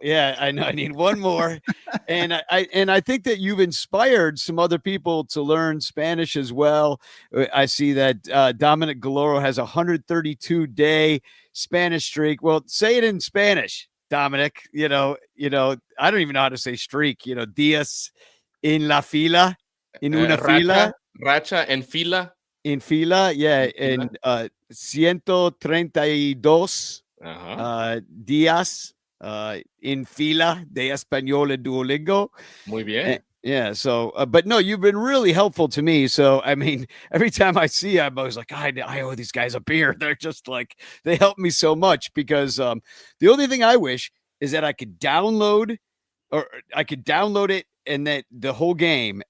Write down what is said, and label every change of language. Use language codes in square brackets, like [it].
[en] Yeah, I know I need one more. and I think that you've inspired some other people to learn Spanish as well. I see that Dominic Galoro has a 132-day Spanish streak. Well, say it in Spanish, Dominic. I don't even know how to say streak. [es] Días en la fila, en una fila. Racha en fila. En fila, [en] yeah. And [es] 132 días en fila de español en Duolingo. Muy bien. [en] Yeah. So, but no, you've been really helpful to me. So, I mean, every time I see you, I'm always like, I owe these guys a beer. They're just like, they help me so much because the only thing I wish is that I could download it and that the whole game.